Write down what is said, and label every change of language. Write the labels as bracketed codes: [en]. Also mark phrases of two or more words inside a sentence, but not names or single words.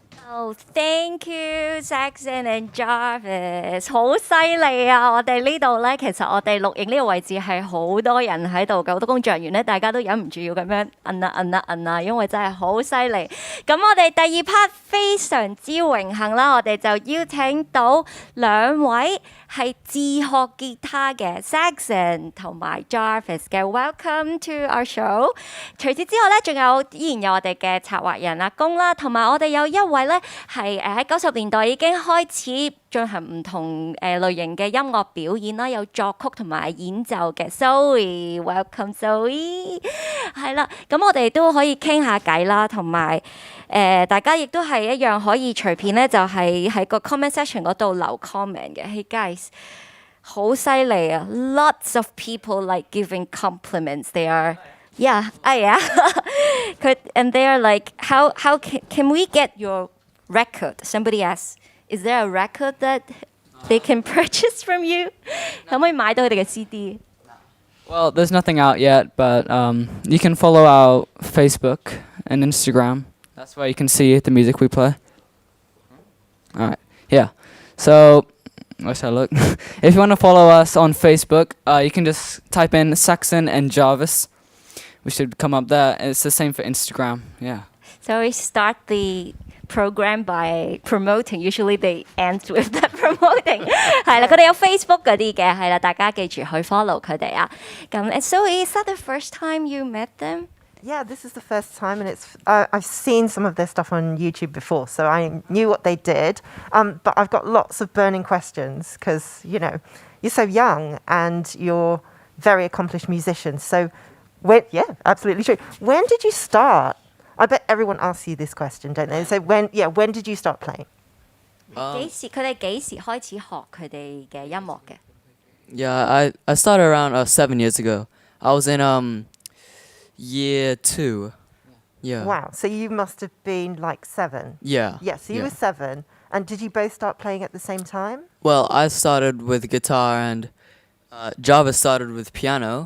[en] Oh, thank you, Saxon and Jarvis， [yue] 好犀利啊！我哋呢度咧，其實我哋錄影呢個位置係好多人喺度嘅，好多工作人員咧，大家都忍唔住要咁樣摁啊，因為真係好犀利。咁我哋第二 part 非常之榮幸啦，我哋就邀請到兩位係自學吉他嘅 Saxon 同埋 Jarvis 嘅 [en] Welcome to our show。 [yue] 除此之外咧，仲有依然有我哋嘅策劃人阿公啦，同埋我哋有一位咧係喺90年代已經開始進行唔同類型嘅音樂表演啦，有作曲同埋演奏嘅 Zoe，Welcome Zoe， 係啦，咁我哋都可以傾下偈啦，同埋大家亦都係一樣可以隨便咧，就係喺個 [en] comment section [yue] 嗰度留 comment 嘅。 [en] Hey guys， [yue] 好犀利啊 ！ [en] Lots of people like giving compliments. They are yeah, and they are like, how can we get your record? Somebody asks, is there a record that they can purchase from you? [yue] 可唔可以買到佢哋嘅 CD? [en] Well, there's nothing out yet, but you can follow our Facebook and Instagram. That's where you can see the music we play. All right, yeah. So, where should I look? If you want to follow us on Facebook, you can just type in Saxon and Jarvis. We should come up there. It's the same for Instagram, yeah. So we start the program by promoting. Usually they end with the promoting. [yue] 係啦，佢哋有 Facebook 嗰啲嘅，係啦，大家記住去 follow 佢哋啊。 [en] 咁 so is that the first time you met them? Yeah, this is the first time, and it's I've seen some of their stuff on YouTube before, so I knew what they did. But I've got lots of burning questions because you're so young and you're very accomplished musicians. So, yeah, absolutely true. When did you start? I bet everyone asks you this question, don't they? So when did you start playing? [yue] 佢哋幾時開始學佢哋嘅音樂嘅？ [en] Yeah, I started around 7 years ago. I was in year 2. Yeah. Wow, so you must have been like 7. Yeah. Yeah, so you were 7. And did you both start playing at the same time? Well, I started with guitar and Jarvis started with piano.